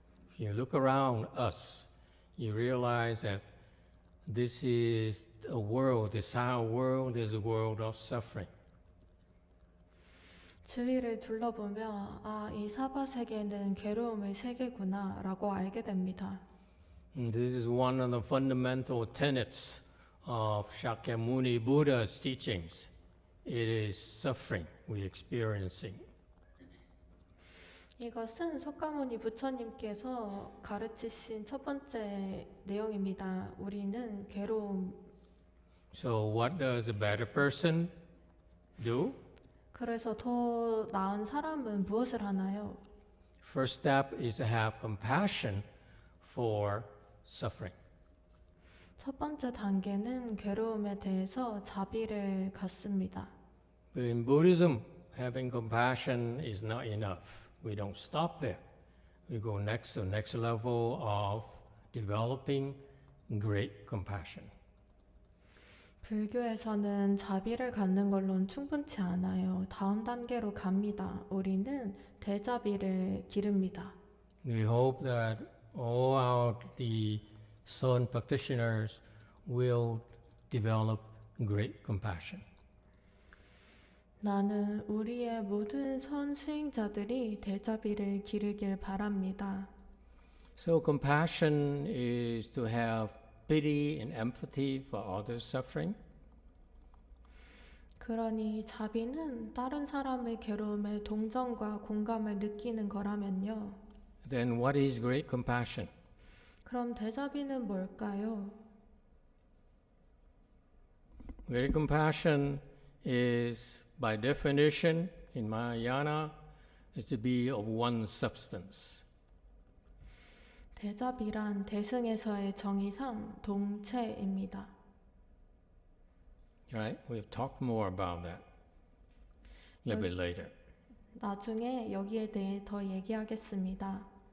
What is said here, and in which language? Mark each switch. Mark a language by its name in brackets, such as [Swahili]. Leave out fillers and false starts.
[English] If you look around us, you realize that this is a world, this our world is a world of suffering. [Korean] 주위를 둘러보며 이 사바 세계는 괴로움의 세계구나라고 알게 됩니다. [English] And this is one of the fundamental tenets of Shakyamuni Buddha's teachings. It is suffering we're experiencing. [Korean] 이것은 석가모니 부처님께서 가르치신 첫 번째 내용입니다. 우리는 괴로움. [English] So what does a better person do? [Korean] 그래서 더 나은 사람은 무엇을 하나요? [English] First step is to have compassion for suffering. [Korean] 첫 번째 단계는 괴로움에 대해서 자비를 갖습니다. [English] But in Buddhism, having compassion is not enough. We don't stop there. We go next to the next level of developing great compassion. [Korean] 불교에서는 자비를 갖는 걸로는 충분치 않아요. 다음 단계로 갑니다. 우리는 대자비를 기릅니다. [English] We hope that all our the Son practitioners will develop great compassion. [Korean] 나는 우리의 모든 선수행자들이 대자비를 기르길 바랍니다. [English] So compassion is to have pity and empathy for others' suffering. [Korean] 그러니 자비는 다른 사람의 괴로움에 동정과 공감을 느끼는 거라면요. [English] Then what is great compassion? [Korean] 그럼 대자비는 뭘까요? [English] Great compassion is, by definition, in Mahayana, is to be of one substance. [Korean] 대자비란 대승에서의 정의상 동체입니다. [English] Right? We'll talk more about that a little bit later. [Korean] 나중에 여기에 대해 더 얘기하겠습니다.